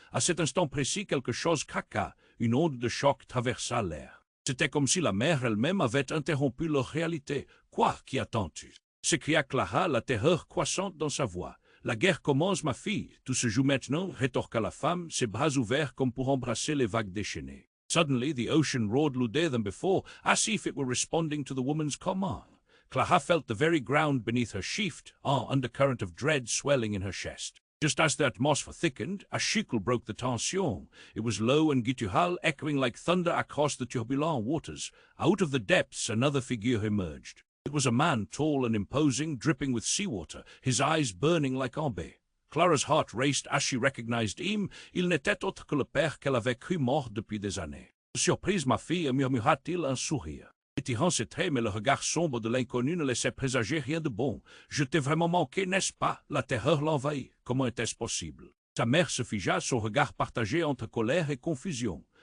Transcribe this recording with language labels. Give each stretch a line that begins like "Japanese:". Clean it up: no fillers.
French: À cet instant précis, quelque chose craqua, une onde de choc traversa l'air. C'était comme si la mère elle-même avait interrompu leur réalité. « Quoi, qu'y attends-tu » s'écria Clara, la terreur croissante dans sa voix. « La guerre commence, ma fille. Tout se joue maintenant, rétorqua la femme, ses bras ouverts comme pour embrasser les vagues déchaînées.
English: Suddenly, the ocean roared louder than before, as if it were responding to the woman's command. Clara felt the very ground beneath her shift, an undercurrent of dread swelling in her chest. Just as the atmosphere thickened, a chicle broke the tension. It was low and guttural, echoing like thunder across the turbulent waters. Out of the depths, another figure emerged. It was a man, tall and imposing, dripping with seawater, his eyes burning like amber. Clara's heart raced as she recognized him.
French: Il n'était autre que le père qu'elle avait cru mort depuis des années. Surprise, ma fille, murmura-t-il un sourire. Étirant ses traits, mais le regard sombre de l'inconnu ne laissait présager rien de bon. « Je t'ai vraiment manqué, n'est-ce pas ?» La terreur l'envahit. Comment était-ce possible? Sa mère se figea, son regard partagé entre colère et confusion.